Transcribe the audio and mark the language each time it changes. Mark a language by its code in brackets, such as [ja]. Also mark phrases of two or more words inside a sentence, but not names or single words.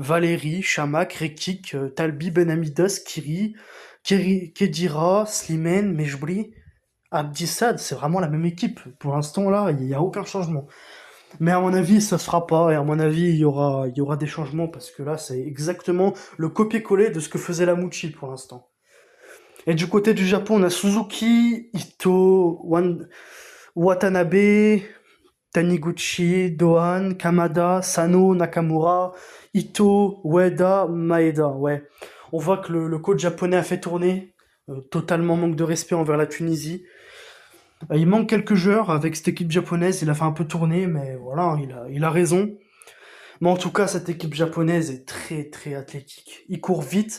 [fr] Valérie, Chamak, Rekik, Talbi, Benhamida, Kedira, Slimane, Mejbri, Abdissad, c'est vraiment la même équipe. Pour l'instant, là, il n'y a aucun changement. Mais à mon avis, ça se fera pas. Et à mon avis, il y aura des changements parce que là, c'est exactement le copier-coller de ce que faisait la Mouchi pour l'instant. Et du côté du Japon, on a Suzuki, Ito, Watanabe, Taniguchi, Dohan, Kamada, Sano, Nakamura, Ito, Ueda, Maeda. Ouais. On voit que le coach japonais a fait tourner. Totalement manque de respect envers la Tunisie. Il manque quelques joueurs avec cette équipe japonaise. Il a fait un peu tourner, mais voilà, il a raison. Mais en tout cas, cette équipe japonaise est très très athlétique. Ils courent vite.